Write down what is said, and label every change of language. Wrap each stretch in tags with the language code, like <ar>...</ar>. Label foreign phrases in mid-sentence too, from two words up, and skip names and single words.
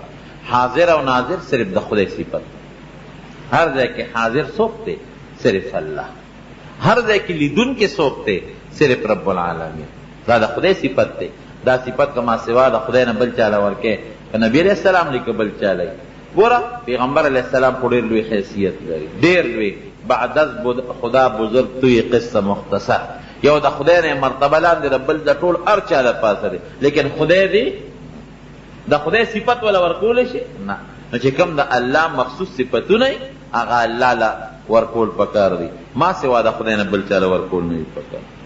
<ps>حاضر او ناظر صرف د خدای صفت، هر ځای کې حاضر څوک دی؟ صرف الله. هر ځای کې لیدون کې څوک دی؟ صرف</ps> <ar>رب العالمین.</ar> <ps>دا د خدای صفت دی. دا صفت که ما سوا د خدای نه بل چاله ورکې، که نبی</ps> <ar>علیہ السلام</ar> <ps>دی که بل چاله. ګوره پیغمبر</ps> <ar>علیہ السلام</ar> <ps>خو ډېر لوی حیثیت لري، ډېر لوی.</ps> <fa>بعد از خدا بزرگ توی قصه مختصر،</fa> <ps>یو د خدای نه مرتبه لاندې د بل د ټول هر چا د پاسه دی، لیکن خدای دی د خدای صفت ولا ورکول شي؟ نه. نو چې کوم د الله مخصوص صفتونه هغه الله لا ورکول پکار دي، ما سوا د خدای نه بل چاله ورکول نه پکار.</ps>